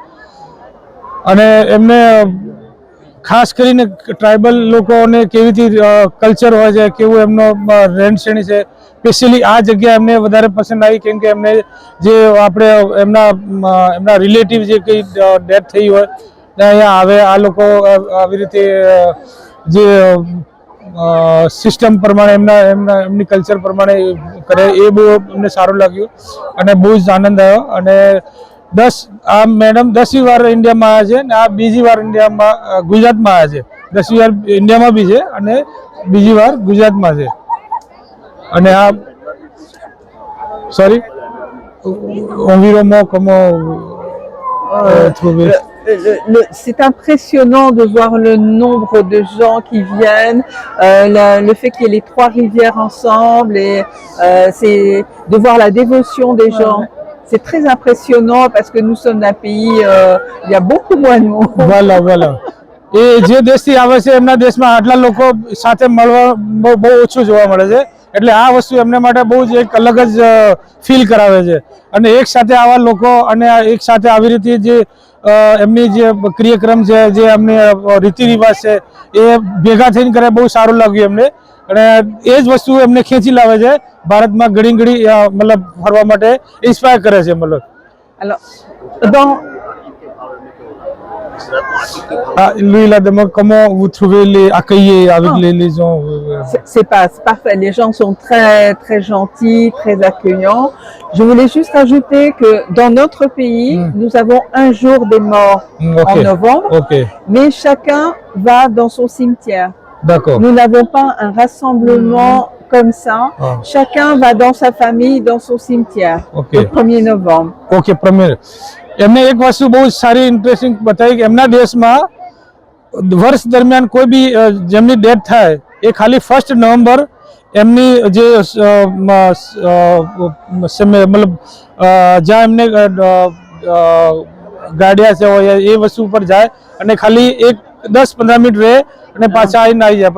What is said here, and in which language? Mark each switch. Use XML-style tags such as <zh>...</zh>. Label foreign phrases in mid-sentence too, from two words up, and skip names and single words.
<gu>અને એમને ખાસ કરીને ટ્રાઇબલ લોકોને કેવી રીતે કલ્ચર હોય છે, કેવું એમનો રહેણ સહેણ છે, સ્પેશિયલી આ જગ્યા એમને વધારે પસંદ આવી કેમ કે એમને જે આપણે એમના રિલેટિવ જે કંઈ ડેથ થઈ હોય ને અહીંયા આવે, આ લોકો આવી રીતે જે સિસ્ટમ પ્રમાણે એમની કલ્ચર પ્રમાણે કરે એ બહુ એમને સારું લાગ્યું અને બહુ જ આનંદ આવ્યો. અને આ મેડમ 10મી વાર ઇન્ડિયામાં આવ્યા છે અને આ બીજી વાર ઇન્ડિયામાં ગુજરાતમાં આવ્યા છે. 10મી વાર ઇન્ડિયામાં બી છે અને બીજી વાર ગુજરાતમાં છે. અને આ સોરી</gu> <fr>environnement comment trouver? C'est impressionnant de voir le nombre de gens qui viennent, le fait qu'il y ait les trois rivières ensemble et c'est de voir la dévotion des gens. C'est très impressionnant parce que nous sommes d'un pays, il y a beaucoup moins de monde. Voilà, voilà.</fr> <gu>એ જે દેશથી આવે છે એમના દેશમાં આટલા લોકો સાથે મળવા બહુ ઓછું જોવા મળે છે, એટલે આ વસ્તુ એમને માટે બહુ જ એક અલગ જ ફીલ કરાવે છે. અને એક સાથે આવા લોકો અને એક સાથે આવી રીતે જે એમની જે ક્રિયાક્રમ છે, જે એમની રીતિ રિવાજ છે, એ ભેગા થઈને કરે બહુ સારું લાગ્યું એમને. અને એ જ વસ્તુ એમને ખેંચી લાવે છે ભારતમાં ઘડી ઘડી મતલબ ફરવા માટે ઇન્સ્પાયર કરે છે મતલબ.</gu> <fr>Alors, dans, Lui, il a demandé comment vous trouvez les accueillis avec les gens. c'est parfait. Les gens sont très, très gentils, très accueillants. Je voulais juste rajouter que dans notre pays, nous avons un jour des morts Ok. en novembre, Ok, mais chacun va dans son cimetière. d'accord. Nous n'avons pas un rassemblement comme ça. Ah. Chacun va dans sa famille, dans son cimetière, Ok. le 1er novembre.</fr> <gu>ઓકે પ્રમીર, એમને એક વસ્તુ બહુ સારી ઇન્ટરેસ્ટિંગ બતાવી કે એમના દેશમાં વર્ષ દરમિયાન કોઈ બી જેમની ડેથ થાય એ ખાલી 1 નવેમ્બર એમની જે મતલબ જ્યાં એમને ગાડિયા છે હોય એ વસ્તુ ઉપર જાય અને ખાલી 10-15 મિનિટ રહે અને પાછા આવીને આવી જાય.</gu>